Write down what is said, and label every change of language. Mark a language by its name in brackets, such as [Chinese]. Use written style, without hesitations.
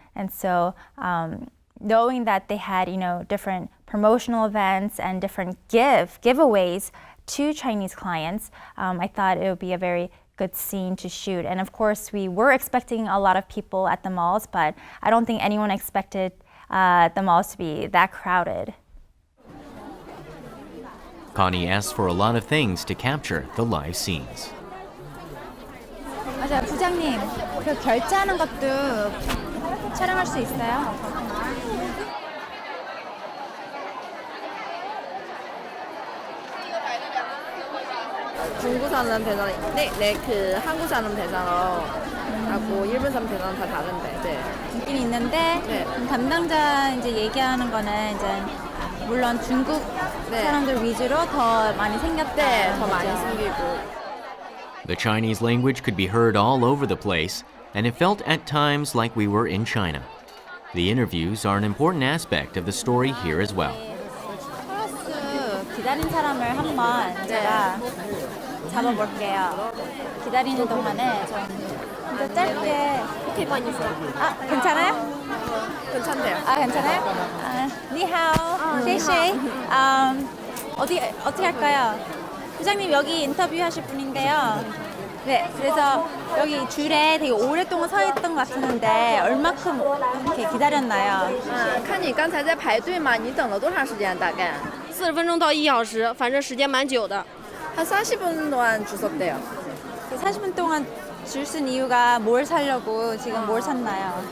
[English] And so knowing that they had different promotional events and different giveaways to Chinese clients, I thought it would be a very good scene to shoot. And of course, we were expecting a lot of people at the malls, but I don't think anyone expected the malls to be that crowded. Connie asked for a lot of things to capture the live scenes. [Korean] 맞아요, 부장님. 그 결제하는 것도 촬영할 수 있어요? 중국 사람 대상, 그 한국 사람 대상하고 일본 사람 대상 다 다른데. 네. 있긴 있는데 네. 담당자 이제 얘기하는 거는 이제 물론 중국 사람들 위주로 더 많이 생겼다. 네, 더 많이 생기고. [English] The Chinese language could be heard all over the place, and it felt at times like we were in China. The interviews are an important aspect of the story here as well. [Korean] 플러스 기다린 사람을 한번 제가 잡아볼게요. 기다리는 동안에 좀 진짜 짧게. 아, 괜찮아요? 괜찮대요. 아, 괜찮아요? [Chinese] 니하오, 쉐이쉐이. [Korean] 어떻게 할까요? 부장님 여기 인터뷰 하실 분인데요. 네, 그래서 여기 줄에 되게 오랫동안 서 있던 것 같았는데 얼마큼 이렇게 기다렸나요? [Chinese] 看你刚才在排队嘛，你等了多长时间？大概 40分钟到1小时，反正时间蛮久的。 [Korean] 한 40분 동안 줄 섰대요. 40분 동안 줄 쓴 이유가 뭘 사려고 지금 뭘 샀나요?